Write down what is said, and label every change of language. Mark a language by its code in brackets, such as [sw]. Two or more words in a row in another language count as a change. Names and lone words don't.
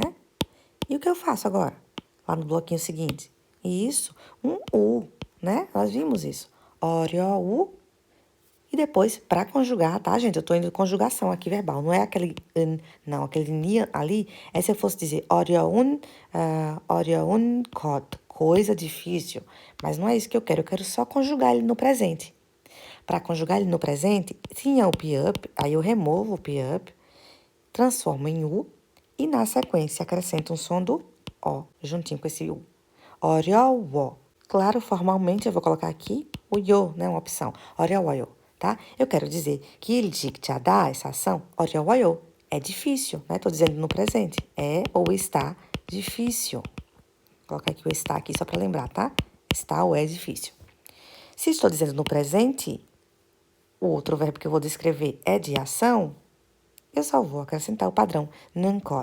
[pt] E o que eu faço agora? Lá no bloquinho seguinte. Isso, um U, né? Nós vimos isso. [ko] 어려우. [pt] E depois, para conjugar, tá, gente? Eu tô indo de conjugação aqui verbal. Não é aquele não. Aquele ni ali é se eu fosse dizer [ko] 어려운 것, [pt] coisa difícil. Mas não é isso que eu quero só conjugar ele no presente. Para conjugar ele no presente, tinha o piup, aí eu removo o piup, transformo em U e na sequência acrescento um som do O, juntinho com esse U. [ko] 어려워. [pt] Claro, formalmente eu vou colocar aqui o yo, né, uma opção. 어려워요, tá? Eu quero dizer que [ko] 일찍 자다, [pt] essa ação, 어려워요, é difícil, né? Tô dizendo no presente. É ou está difícil. Vou colocar aqui o está aqui só para lembrar, tá? Está ou é difícil. Se estou dizendo no presente, o outro verbo que eu vou descrever é de ação, eu só vou acrescentar o padrão nunca.